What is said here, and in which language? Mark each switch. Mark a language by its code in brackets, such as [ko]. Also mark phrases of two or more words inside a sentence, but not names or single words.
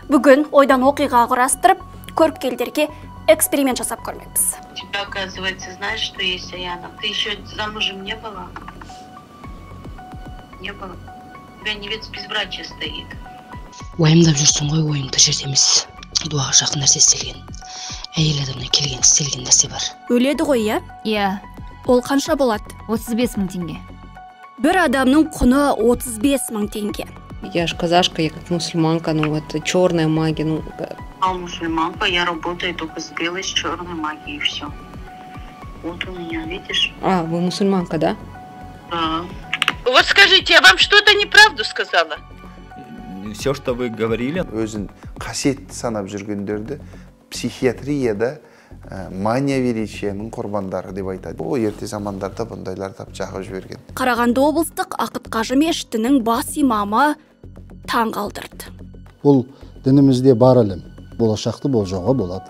[kk] Бүгін ойдан оқиға құрастырып, көріпкелдерге эксперимент жасап көрмекпіз. [ru] Тебя, оказывается, знаешь, что есть Аяна? Ты еще замужем не была? Не было. У тебя невеста безбрачия стоит. [kk] Уайымдап жүрсің ғой, ойымды жерде емес. Дуаға жақын нәрсе істелген. Әйел адамнан келген істелген нәрсе бар. Өледі ғой, иә? Иә. Ол қанша болады? 35 000 теңге. Бір адамның құны 35 000 теңге. [ru] Я ж казашка, я как мусульманка, ну это черная магия, ну. А мусульманка, я работаю только с белой, с черной магией, и все. Вот у меня, видишь? А, вы мусульманка, да? Да. Вот скажите, я вам что-то неправду сказала? Все, что вы говорили. [kk] Өзін қасиетті санап жүргендерді психиатрияда [ru] мания величияның [kk] құрбандары деп айтады. О, ерте замандарда бұндайлар тап жағып жіберген. Қарағанды облыстық Ақыт Қажы мешітінің бас имамы таң қалдырды. Бұл дінімізде бар ілім, болашақты болжауға болады.